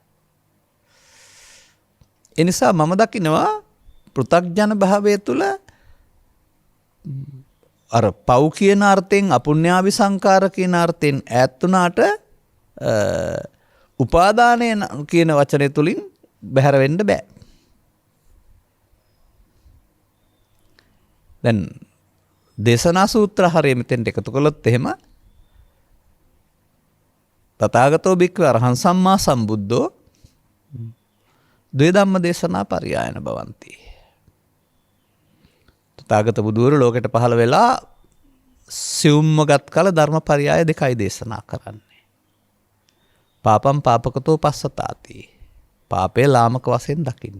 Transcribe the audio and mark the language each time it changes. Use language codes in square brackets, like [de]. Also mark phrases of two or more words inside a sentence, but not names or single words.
[si] ඒ නිසා මම දකිනවා පෘථග්ජන භාවය තුළ අර පව් කියන අර්ථයෙන් අපුඤ්ඤාවි සංකාර කියන අර්ථයෙන් ඈත් වුණාට උපාදානය කියන වචනය තුලින් බැහැර වෙන්න බෑ. දැන් දේශනා සූත්‍ර හරිය මෙතෙන්ට එකතු කළොත් එහෙම [pi] තථාගතෝ භික්ඛවේ අරහං සම්මා සම්බුද්ධෝ ද්වේ ධම්ම දේශනා පරියායන භවಂತಿ. [si] තථාගත බුදුවරු ලෝකෙට පහළ වෙලා සිවුම්ම ගත් කල ධර්ම පරියාය දෙකයි දේශනා කරන්නේ. [pi] පාපම් පාපකතෝ පස්සතාති. [si] පාපේ ලාමක වශයෙන් දකින්න.